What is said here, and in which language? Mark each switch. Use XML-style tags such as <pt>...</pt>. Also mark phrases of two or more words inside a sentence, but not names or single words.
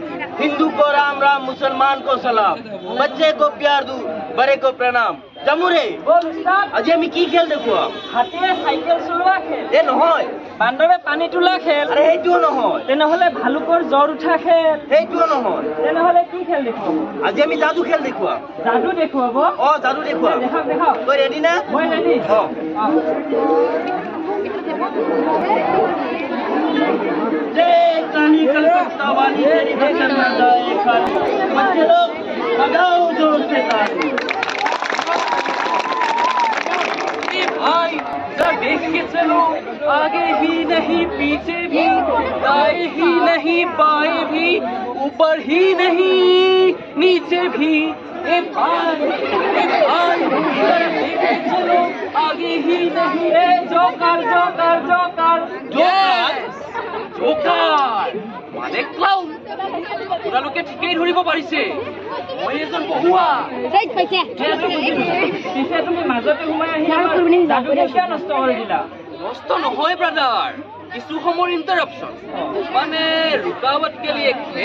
<hi>हिंदू को राम राम, मुसलमान को सलाम, बच्चे को प्यार दू, बड़े को प्रणाम।</hi> <as>জামুৰে আজি আমি কি খেল দেখুৱা? হাতীয়ে চাইকেল চলোৱা খেল। এ নহয়, বান্দৰে পানী তোলা খেল। আৰে এইটোও নহয়। তেনেহলে ভালুকৰ জ্বৰ উঠা খেল। এইটোও নহয়। তেনেহলে কি খেল দেখুৱাব? আজি আমি যাদু খেল দেখুৱা। যাদু দেখুৱাব? যাদু দেখুৱা। দেখাওক দেখাওক। তই ৰেডি না? মই ৰেডি।</as> <hi>जय काली कलकत्ता वाली तेरी बचन न जाए खाली। बच्चे लोग बजाओ जोर से ताली। भाई जरा देख के चलो, आगे भी नहीं पीछे भी, दाएं ही नहीं बाएं भी, ऊपर ही नहीं नीचे भी। ए भाई जरा देख के चलो, आगे ही नहीं। ए जोकर जोकर जोकर जोकर</hi> <as>মানে ক্লাউন। আপোনালোকে ঠিকেই ধৰিব পাৰিছে, মই এজন বহুৱা। পিছে তুমি মাজতে সোমাই আহি কিয় নষ্ট কৰি দিলা? নষ্ট নহয় ব্ৰাদাৰ, কিছু সময়ৰ ইণ্টাৰাপশ্যন, মানে</as> <hi>रुकावट के लिए खेल।</hi>